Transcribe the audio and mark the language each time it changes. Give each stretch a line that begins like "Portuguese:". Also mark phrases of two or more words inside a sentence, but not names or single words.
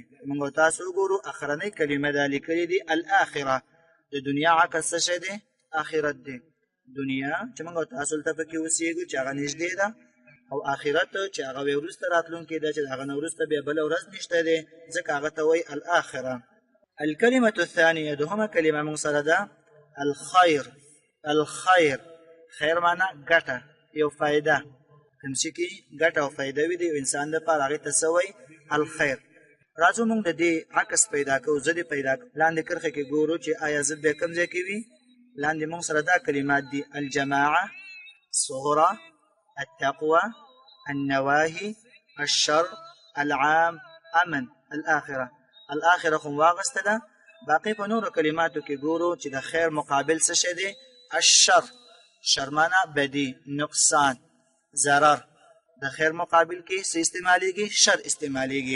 Pashto: موږ تاسو وګورو اخرنۍ کلمه دا لیکلې دي الاخره. د دنیا عکس څه شی دی؟ آخرت دی. دنیا چې موږ تاسو ته پکې اوسېږو چې هغه نږدې ده، او آخرت چې هغه وروسته راتلونکی ده چې هغه نه وروسته بیا بله ورځ نشته دی، ځکه هغه ته وایي الاخره.
Arabic: الكلمة الثانية
Pashto: دوهمه کلمه موږ سره ده الخير. الخير، خیر معنا ګټه، یو فایده. کوم چې کې ګټه او فایده وي د یو انسان لپاره هغې ته څه وایي؟ الخیر. راځو موږ د دې عکس پیدا کوو، ضد پیدا کوو. لاندې کرښې کې ګورو چې آیا ضد بیا کوم ځای کې وي؟ لاندې موږ سره دا کلمات دي
Arabic: الجماعه، صغرى، التقوى، النواهي، الشر، العام، امن، الاخره.
Pashto: الاخره خو واغسته ده. باقي په نورو کلماتو کې ګورو چې د خیر مقابل څه شی دی؟ الشر. شر معنا بدی، نقصان، ضرر. د خیر مقابل کې څه استعمالیږي؟ شر استعمالیږي.